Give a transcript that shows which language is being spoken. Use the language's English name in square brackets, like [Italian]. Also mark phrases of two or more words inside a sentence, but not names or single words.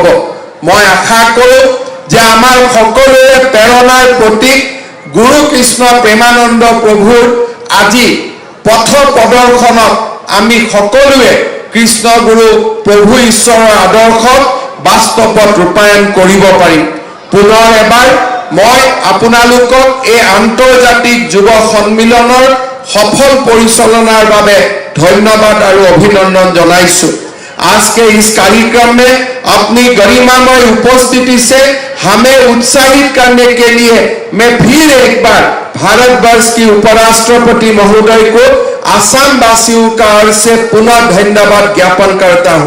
[Assamese] মই আশা কৰোঁ যে আমাৰ সকলোৰে প্ৰেৰণাৰ প্ৰতীক গুৰু কৃষ্ণ প্ৰেমানন্দ প্ৰভুৰ আজি পথ প্ৰদৰ্শনত আমি সকলোৱে কৃষ্ণ গুৰু প্ৰভু ঈশ্বৰৰ আদৰ্শক বাস্তৱত ৰূপায়ণ কৰিব পাৰিম। পুনৰ এবাৰ মই আপোনালোকক এই আন্তৰ্জাতিক যুৱ সন্মিলনৰ সফল পৰিচালনাৰ বাবে ধন্যবাদ আৰু অভিনন্দন জনাইছোঁ। [Hindi] आज के इस कार्यक्रम में अपनी गरिमामय उपस्थिति से हमें उत्साहित करने के लिए मैं फिर एक बार भारतवर्ष की उपराष्ट्रपति महोदय को आसाम वासियों का ओर से पुनः धन्यवाद ज्ञापन करता हूँ।